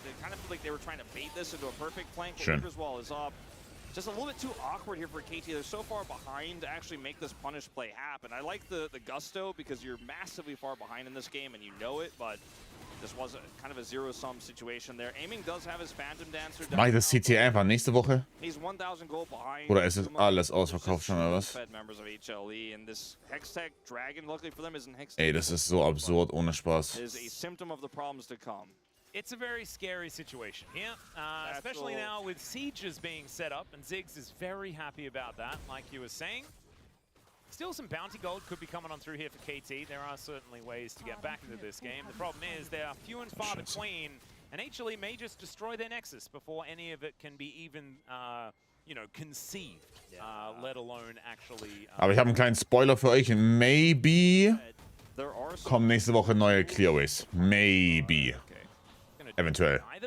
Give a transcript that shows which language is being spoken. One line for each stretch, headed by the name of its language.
English: They kind of feel like they were trying to bait this into a perfect flank. Sure. Reaper's wall is up. Just a little bit too awkward here for KT. They're so far behind to actually make this punish play happen. I like the gusto because you're massively far behind in this game and you know it, but this was kind of a zero-sum situation there. Aiming does have his Phantom Dancer.
German: Mach ich das CT einfach nächste Woche?
English: He's 1,000 gold behind.
German: Oder ist es alles ausverkauft schon, oder was?
English: Fed members of HLE, and this Hextech Dragon, luckily for them, isn't Hextech.
German: Ey, das ist so absurd, ohne Spaß.
English: Is a symptom of the problems to come. It's a very scary situation here, especially now with sieges being set up, and Ziggs is very happy about that, like you were saying. Still some bounty gold could be coming on through here for KT. There are certainly ways to get back into this game. The problem is they are few and far between, and HLE may just destroy their Nexus before any of it can be even, you know, conceived, let alone actually...
German: Aber ich habe einen kleinen Spoiler für euch. Maybe kommen nächste Woche neue Clearways. Maybe. Eventuell.